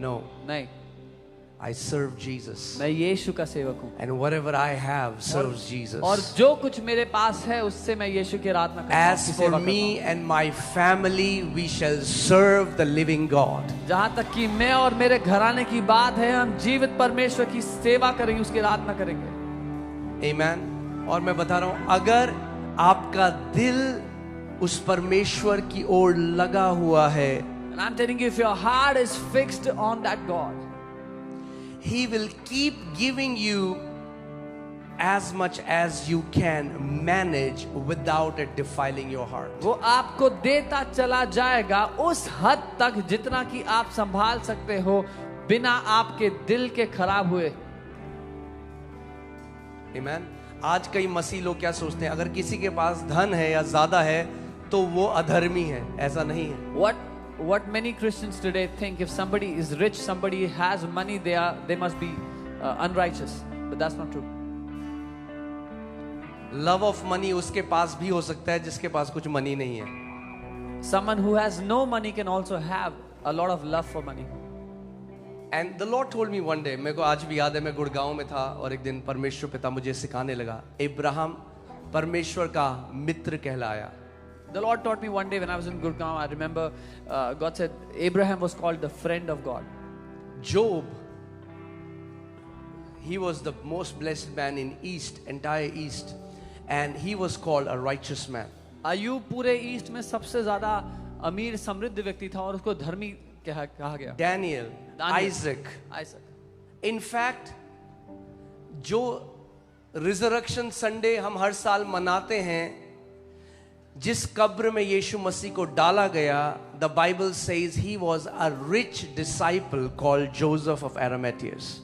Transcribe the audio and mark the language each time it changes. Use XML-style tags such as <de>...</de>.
<en>No,</en> <hi>नहीं,</hi> <en>I serve Jesus.</en> <hi>मैं यीशु का सेवक हूँ.</hi> <en>And whatever I have serves Jesus.</en> <hi>और जो कुछ मेरे पास है उससे मैं यीशु की आराधना करता हूँ.</hi> <en>As for me and my family, we shall serve the living God.</en> <hi>जहाँ तक कि मैं और मेरे घराने की बात है, हम जीवित परमेश्वर की सेवा करेंगे, उसकी आराधना करेंगे.</hi> <en>Amen.</en> <hi>और मैं बता रहा हूँ, अगर आपका दिल उस परमेश्वर की ओर लगा हुआ है,</hi> <en>And I'm telling you, if your heart is fixed on that God, He will keep giving you as much as you can manage without it defiling your heart.</en> <hi>वो आपको देता चला जाएगा उस हद तक जितना कि आप संभाल सकते हो बिना आपके दिल के खराब हुए.</hi> <en>Amen.</en> <hi>आज कई मसीह लोग क्या सोचते हैं? अगर किसी के पास धन है या ज्यादा है तो वो अधर्मी है. ऐसा नहीं है.</hi> <en>What many Christians today think, if somebody is rich, somebody has money, they must be unrighteous. But that's not true. Love of money</en> <hi>उसके पास भी हो सकता है जिसके पास कुछ मनी नहीं है.</hi> <en>Someone who has no money can also have a lot of love for money. And the Lord told me one day,</en> <hi>मेरे को आज भी याद है, मैं गुड़गांव में था और एक दिन परमेश्वर पिता मुझे सिखाने लगा, अब्राहम परमेश्वर का मित्र कहलाया.</hi> <en>The Lord taught me one day when I was in Gurgaon. I remember God said Abraham was called the friend of God. Job, he was the most blessed man in East, entire East, and he was called a righteous man.</en> <hi>Ayub पूरे east में सबसे ज्यादा अमीर समृद्ध व्यक्ति था और उसको धर्मी कहा गया.</hi> <en>Daniel, Isaac. In fact,</en> <hi>जो रिजरेक्शन संडे हम हर साल मनाते हैं, जिस कब्र में यीशु मसीह को डाला गया,</hi> <en>the Bible says he was a rich disciple called Joseph of Arimathea.</en>